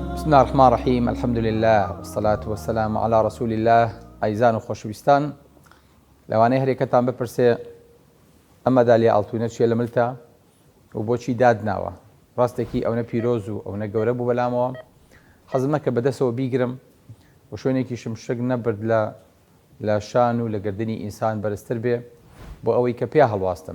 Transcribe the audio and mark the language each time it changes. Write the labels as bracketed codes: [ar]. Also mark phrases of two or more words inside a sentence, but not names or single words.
[ar] الله الرحمن الرحیم الحمد لله والصلاة والسلام على رسول الله. [ckb] ئایزان و خۆشەویستان، لەوانەیە هەرێکەتان بپرسێ ئەم مەدالیە ئاڵتوونە چیە لە ملتە و بۆچی دادناوە؟ ڕاستێکی ئەوەنە پیرۆز و ئەوەنە گەورە بوو بەلامەوە، حەزم نەکە بەدەستەوە بیگرم و شوێنێکیشم شک نەبرد لە شان و لە گردنی ئینسان بەرزتر بێ بۆ ئەوەی کە پێ هەڵواستم.